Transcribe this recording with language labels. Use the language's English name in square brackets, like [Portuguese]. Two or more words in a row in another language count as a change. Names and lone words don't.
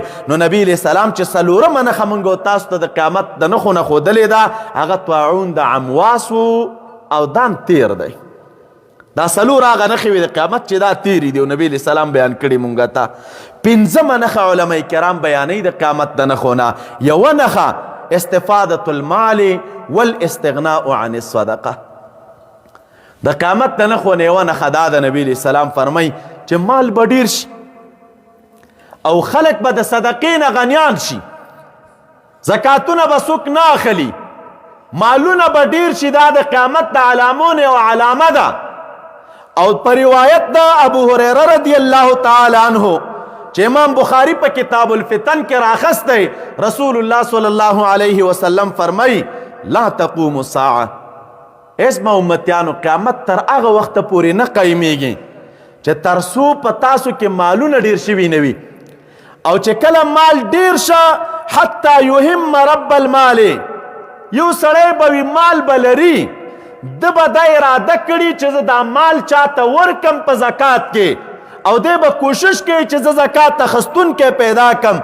[Pashto] نو نبی [Arabic] علیہ السلام [Pashto] چې څلورمه نښه موږ تاسو ته د قیامت د نښو نه ښودلې ده هغه طاعون د عمواس او دام تیر دی. دا څلور هغه نښې وي د قیامت چې دا تیرې دي او نبي [Arabic] علیه السلام [Pashto] بیان کړي مونږ ته. 5مه نښه علما کرام بیانوي د قیامت د نښو نه. یوه نښه [Arabic] استفادة المال والاستغناء عن الصدقه. [Pashto] د قیامت د نښو نه یوه نښه دا د نبي [Arabic] علیه السلام [Pashto] فرمایي چې مال به ډېر شي او خلک به د صدقې نه غنیان شي، زکاتونه به څوک نه اخلي، مالونه به ډېر شي. دا د قیامت د علامو نه یوه علامه ده. او پر روایت دا ابو هریره [Arabic] رضی الله تعالی عنہ [Pashto] چې امام بخاری په کتاب الفتن کې راخسته [Arabic] رسول الله صلی الله علیه وسلم [Pashto] فرمای [Arabic] لا تقوم الساعه [Pashto] اسم امتیانو قیامت تر هغه وخت پورې نه قایمیږي چې تر څو په تاسو کې مالونه ډیر شوي نه وي او چې کله مال ډیر شه [Arabic] حتی یهم رب المال [Pashto] یو سړی به مال بلري د به دا اراده کړي چې زه دا مال چاته ورکم په زکات کې او دی به کوشش کوي چې زه زکات اخیستونکی پیدا کم.